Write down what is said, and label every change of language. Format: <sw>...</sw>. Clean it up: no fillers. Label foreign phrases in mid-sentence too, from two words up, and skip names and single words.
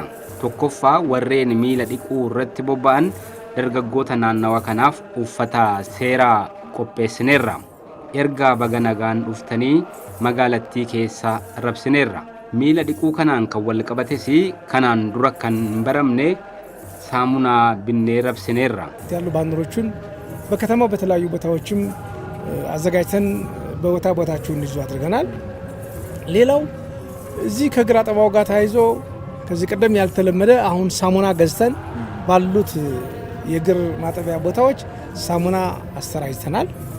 <om>tokkoffaa warreen miila dhiquu irratti bobba'an dargaggoota naannawa kanaaf uffata seeraa qopheessineerra. Erga baga nagaan dhuftanii magaalattii keessa rabsineerra. Miila dhiquu kanaan kan wal qabates kanaan dura kan hin baramne saamunaa bitnee raabsineerra</om> <am>ያሉ ባነሮቹን በከተማው በተለያዩ ቦታዎችም አዘጋጅተን ቦታቸውን እንዲይዙ አድርገናል። ሌላው እዚህ ከግራ ጠባው ጋር ተያይዞ ከዚህ ቀደም ያልተለመደ አሁን ሳሙና ገዝተን ባሉት የእግር ማጠቢያ ቦታዎች ሳሙና አስተራጅተናል።</am>